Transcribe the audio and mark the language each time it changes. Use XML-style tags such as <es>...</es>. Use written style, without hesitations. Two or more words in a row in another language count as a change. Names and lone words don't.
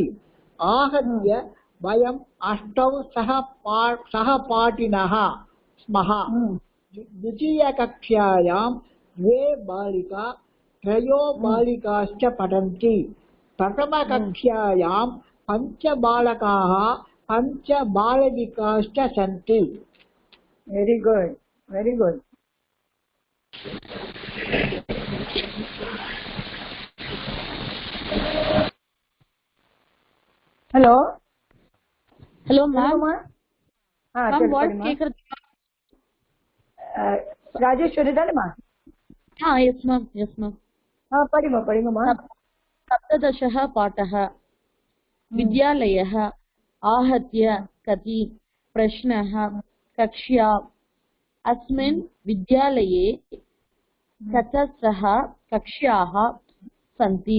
<sa>आहत्य वयम् 8 सहपाठिनः स्मः. द्वितीयकक्ष्यायां 2 बालिका 3 बालिकाश्च पठन्ति. प्रथमकक्ष्यायां 5 बालकाः 5 बालिकाश्च सन्ति.</sa> <en>very good, very good. hello hello ma'am,</en> <ta>வாட் கேக்குறது? ராஜேஸ்வரி தானேமா?</ta> <en>yes ma'am, yes ma'am.</en> <ta>படிங்கம்மா.</ta> <sa>सप्तदशः पाठः. विद्यालयः आहत्य कति प्रश्नः कक्ष्या. अस्मिन् विद्यालये चतस्रः कक्ष्याः सन्ति.</sa>